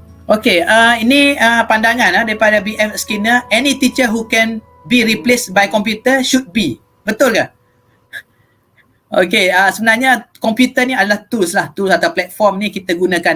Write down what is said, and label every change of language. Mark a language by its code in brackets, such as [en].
[ms] Okey, ini pandangan daripada B.F. Skinner. [en] Any teacher who can be replaced by computer should be. [ms] Betul ke? Okey, sebenarnya komputer ni adalah tools atau platform ni kita gunakan.